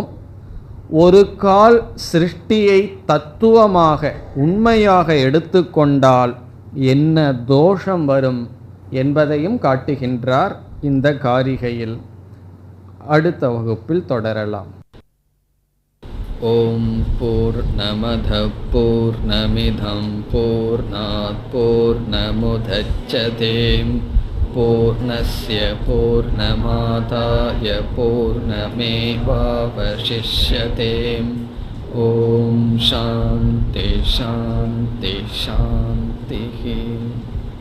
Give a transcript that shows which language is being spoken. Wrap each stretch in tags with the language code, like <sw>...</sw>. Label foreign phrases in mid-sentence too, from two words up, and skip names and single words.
<ta>ஒரு கால் சிருஷ்டியை தத்துவமாக உண்மையாக எடுத்துக்கொண்டால் என்ன தோஷம் வரும் என்பதையும் காட்டுகின்றார் இந்த காரிகையில். அடுத்த வகுப்பில் தொடரலாம்.</ta> <sa>ओं पूर्णमदः पूर्णमिदं पूर्णात् पूर्णमुदच्यते पूर्णस्य पूर्णमादाय पूर्णमेवावशिष्यते. ओं शान्तिः शान्तिः शान्तिः.</sa>